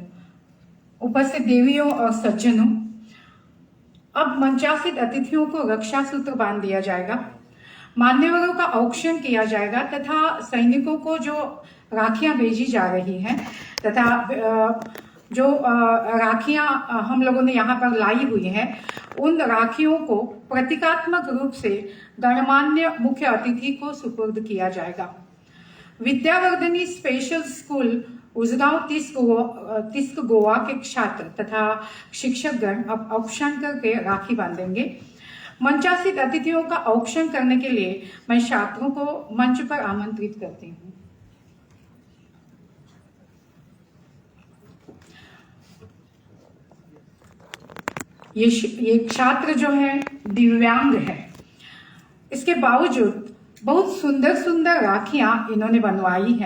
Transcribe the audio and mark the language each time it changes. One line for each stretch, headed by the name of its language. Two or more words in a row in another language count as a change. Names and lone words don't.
Hindi: उपस्थित देवियों और सज्जनों, अब मंचासीत अतिथियों को रक्षा सूत्र बांध दिया जाएगा, मान्यवरों का औक्षण किया जाएगा तथा सैनिकों को जो राखियां भेजी जा रही हैं तथा जो राखियां हम लोगों ने यहाँ पर लाई हुई हैं, उन राखियों को प्रतीकात्मक रूप से गणमान्य मुख्य अतिथि को सुपुर्द किया जाएगा। विद्यावर्धनी स्पेशल स्कूल उजगांव तिस्क गोवा के छात्र तथा शिक्षकगण अब औक्षण करके राखी बांधेंगे। मंचासीत अतिथियों का औक्षण करने के लिए मैं छात्रों को मंच पर आमंत्रित करती हूँ। ये छात्र जो है दिव्यांग है, इसके बावजूद बहुत सुंदर सुंदर राखियां इन्होंने बनवाई हैं।